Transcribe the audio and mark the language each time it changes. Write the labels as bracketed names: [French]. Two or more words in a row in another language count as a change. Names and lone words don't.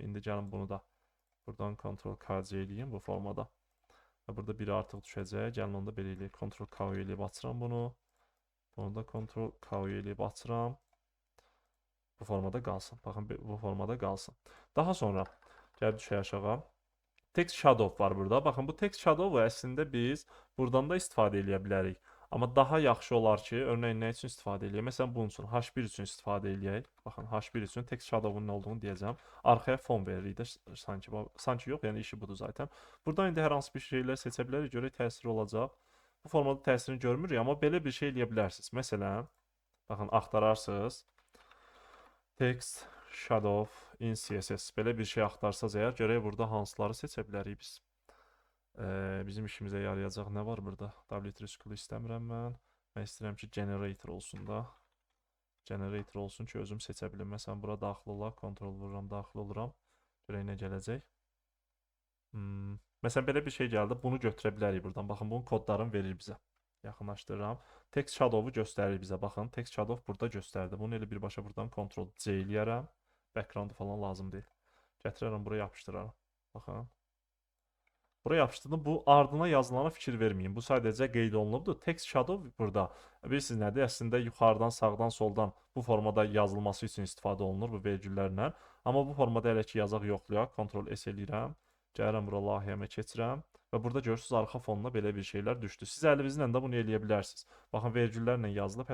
[Azerbaijani] İndi gəlin bunu da buradan Ctrl-KC eləyim bu formada. Və burada biri artıq düşəcək. Gəlin onu da belə eləyək. Ctrl-K eləyib açıram bunu. Bunu da Ctrl-K eləyib açıram. Bu formada qalsın. Baxın, bu formada qalsın. Daha sonra gəlib düşək aşağı. [English] Text shadow [Azerbaijani] var burada. Baxın, bu [English] text shadow [Azerbaijani] əslində biz buradan da istifadə edə bilərik. Amma daha yaxşı olar ki, örneğin nə üçün istifadə eləyək? Məsələn, bunun üçün H1 üçün istifadə eləyək. Baxın, H1 üçün [English] text shadow'un [Azerbaijani] nə olduğunu deyəcəm. Arxaya fon veririk də sanki yox, yəni işi budur zaten. Buradan indi hər hansı bir şeylər seçə bilərik, görək təsiri olacaq. Bu formada təsirini görmürük, amma belə bir şey eləyə bilərsiniz. Məsələn, baxın, axtararsınız. [English] Text, shadow, in CSS. [Azerbaijani] Belə bir şey axtarsaz əgər, görək burada hansıları seçə bilərik biz. Bizim işimizə yarayacaq nə var burada? W3 school istəmirəm mən. Mən istəyirəm ki, generator olsun da. Generator olsun ki, özüm seçə bilim. Məsələn, bura daxil olaq, kontrol vururam, daxil oluram. Görək nə gələcək. Məsələn, belə bir şey gəldi. Bunu götürə bilərik buradan. Baxın, bunun kodlarını verir bizə. Yaxınlaşdırıram. [English] Text shadow'u [Azerbaijani] göstərir bizə. Baxın, [English] text shadow [Azerbaijani] burada göstərdi. Bunu elə birbaşa buradan Ctrl C eləyərəm. Background falan lazım deyil. Gətirərəm, buraya yapışdıraram. Baxın. Buraya yapışdırdım. Bu ardına yazılana fikir verməyin. Bu sadəcə qeyd olunubdur. [English] Text shadow [Azerbaijani] burada. Bilirsiniz nədir? Əslində yuxarıdan, sağdan, soldan bu formada yazılması üçün istifadə olunur bu vergüllərlə. Amma bu formada hələ ki yazaq yoxlayaq. Ctrl S eləyirəm. Gəlirəm bura layihəmə keçirəm. Və burada görürsünüz arxa fonuna belə bir şeylər düşdü. Siz əlinizlə də bunu eləyə bilərsiniz. Baxın vergüllərlə yazılıb.